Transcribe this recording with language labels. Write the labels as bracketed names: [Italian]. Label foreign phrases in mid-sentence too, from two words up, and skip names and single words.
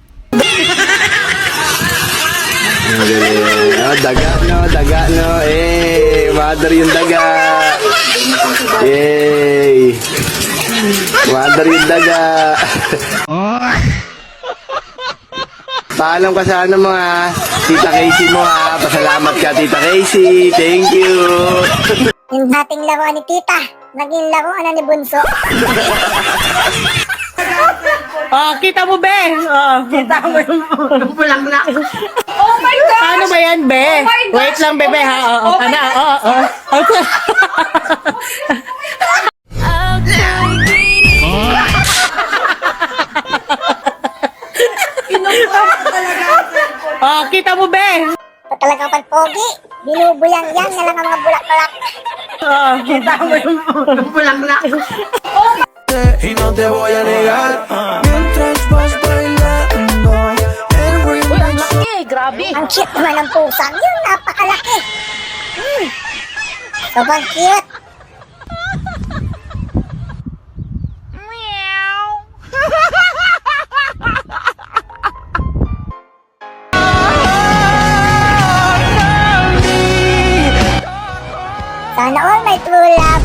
[Filipino] Daga no, mother yung daga. Yay! Mother yung daga. Paalam ka sa ano mo ha, Tita Casey mo ha, pasalamat ka Tita Casey, [English] thank you. [Filipino] Yung dating laruan ni Tita, naging laruan na ni Bunso. Kita mo, be? Kita mo yung bulaklak. [English] Oh my God! [Filipino] Paano ba yan, be? Wait lang, bebe, ha? Kita mo, be? Ito talagang pagpogi. Binubuyang yan na lang ang mga bulaklak. Kita mo yung bulaklak. [Spanish] y no te voy a negar. Mientras vas bailando, el remix. [Filipino] Grabe! Ang cute naman ng pusang yun, napakalaki. Sobrang cute. Sana all may [English] true love.